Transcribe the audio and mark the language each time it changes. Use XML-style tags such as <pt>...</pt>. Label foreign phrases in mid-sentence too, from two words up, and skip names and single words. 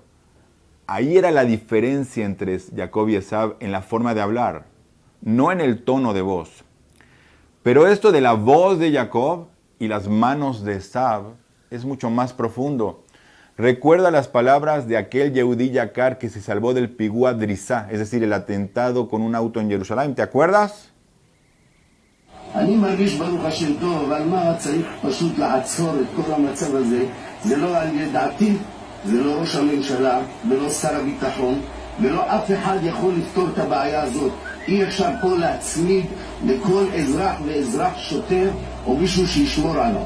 <es>Ahí era la diferencia entre Jacob y Esav en la forma de hablar, no en el tono de voz. Pero esto de la voz de Jacob y las manos de Esav es mucho más profundo. Recuerda las palabras de aquel</es> <he>יהודי יקר</he> <es>que se salvó del</es> <he>פיגוע דריסה,</he> <es>es decir, el atentado con un auto en Jerusalén. ¿Te acuerdas?</es> <he>אני מרגיש ברוך השם טוב, אבל מה צריך פשוט לעצור את כל המצב הזה? זה לא על ידעתי, זה לא ראש הממשלה, ולא שר הביטחון, ולא אף אחד יכול לפתור את הבעיה הזאת. אי אפשר פה להצמיד לכל אזרח ואזרח שוטר או מישהו שישמור עליו.</he>